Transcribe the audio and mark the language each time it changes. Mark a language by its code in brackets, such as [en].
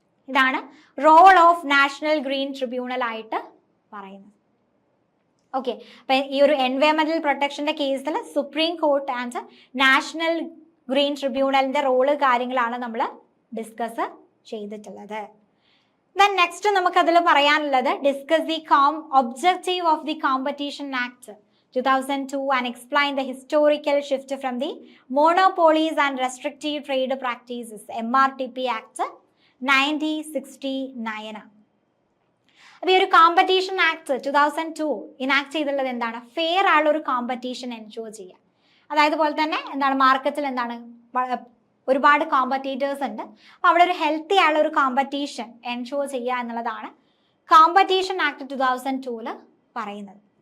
[ml] ഇതാണ് role of national green tribunal ആയിട്ട് പറയുന്നത്. ഓക്കെ, അപ്പൊ ഈ ഒരു എൻവയോൺമെന്റൽ പ്രൊട്ടക്ഷന്റെ കേസിൽ supreme court and national green ട്രിബ്യൂണലിന്റെ role കാര്യങ്ങളാണ് നമ്മൾ ഡിസ്കസ് ചെയ്തിട്ടുള്ളത്. [en] then next [ml] നമുക്ക് അതിൽ പറയാനുള്ളത് [en] Discuss the objective of the competition act 2002 and explain the historical shift from the monopolies and restrictive trade practices MRTP Act 1969. [ml] അപ്പോൾ ഈ ഒരു കോമ്പറ്റീഷൻ ആക്ട് 2002 ഇനാക്ട് ചെയ്തിട്ടുള്ളത് എന്താണ്? ഫെയർ ആയുള്ള ഒരു കോമ്പറ്റീഷൻ എൻഷുർ ചെയ്യുക. അതായത് പോലെ തന്നെ എന്താണ് മാർക്കറ്റിൽ എന്താണ് ഒരുപാട് കോമ്പറ്റീറ്റേഴ്സ് ഉണ്ട്, അപ്പോൾ അവിടെ ഒരു ഹെൽത്തി ആയുള്ള ഒരു കോമ്പറ്റീഷൻ എൻഷുർ ചെയ്യുക എന്നുള്ളതാണ് കോമ്പറ്റീഷൻ ആക്ട് 2002 പറയുന്നത്.